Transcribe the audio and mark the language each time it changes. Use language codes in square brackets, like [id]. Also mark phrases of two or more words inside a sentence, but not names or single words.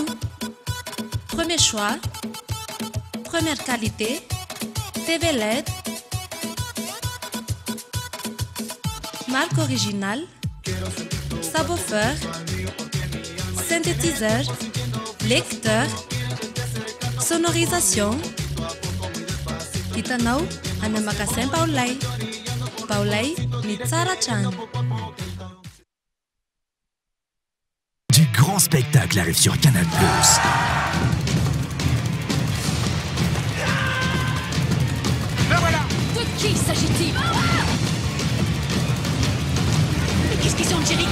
[fr] Premier choix, première qualité, TV LED, marque originale, subwoofer, synthétiseur, lecteur, sonorisation. [mg] Hitanao any magasin Baolay. Baolay ny tsara trano. [fr] Du grand spectacle arrive sur Canal+. La voilà! De qui s'agit-il? Mais qu'est-ce qu'ils ont, Jerry?